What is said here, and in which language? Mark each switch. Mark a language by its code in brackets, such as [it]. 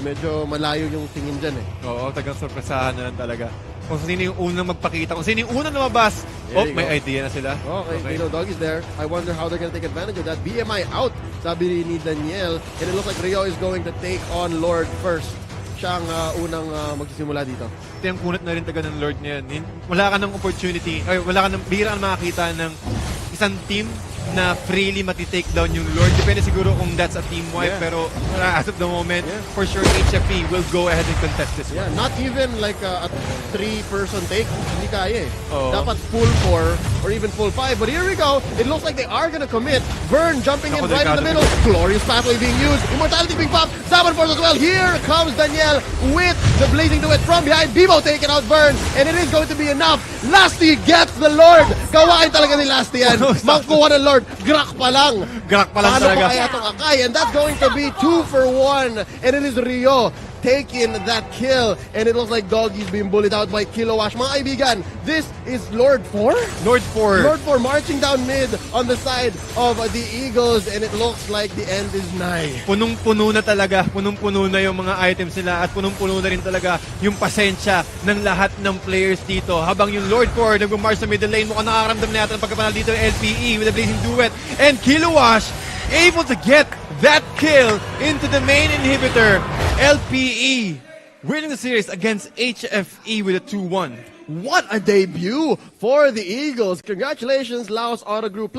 [tl] Medyo malayo yung tingin dyan eh. Oo, tagang sorpresahan na talaga. Kung sino yung unang magpakita, kung sino yung unang lumabas, may idea na sila. [en] Okay, you know, Dog is there. I wonder how they're gonna take advantage of that. BMI out, [tl] sabi ni Daniel. [en] And it looks like Rio is going to take on Lord first. [tl] Siya ang unang magsisimula dito. Ito yung kunat na rin taga ng Lord niya. Wala ka ng opportunity, wala ka ng, bihira ka makakita ng isang team na freely mati-take down yung Lord. Depende siguro kung [en] that's a team wipe, pero as of the moment, for sure HFE will go ahead and contest this one. Yeah, not even like a 3-person take. [tl] Hindi kaya eh. Oo. [en] Dapat full 4 or even full 5. But here we go. It looks like they are gonna commit. Vern jumping in right in the middle. Glorious pathway being used. Immortality being popped. Zaman Force as well. Here comes Daniel with the blazing duet from behind. Bimo taking out Vern. And it is going to be enough. Lasty gets the Lord. [tl] Gawain talaga ni Lasty yan. Makuha ng Lord. Grak pa lang. Grak pa lang Paano talaga. pa kaya itong Akai? [en] And that's going to be 2 for 1. And it is Rio taking that kill. And it looks like Doggy's being bullied out by Kilowash. [tl] Mga kaibigan, [en] this is Lord 4? Lord 4. Lord 4 marching down mid on the side of the Eagles. And it looks like the end is nigh. [tl] Punong-puno na talaga. Punong-puno na yung mga items nila at punong-puno na rin talaga yung pasensya ng lahat ng players dito. Habang yung Lord 4 nag-march sa middle lane, mukhang nakakaramdam na yata ng pagkapanal dito ng LPE with a blazing duet. [en] And Kilowash able to get that kill into the main inhibitor. LPE winning the series against HFE with a 2-1. What a debut for the Eagles. Congratulations, LAUS Auto Group.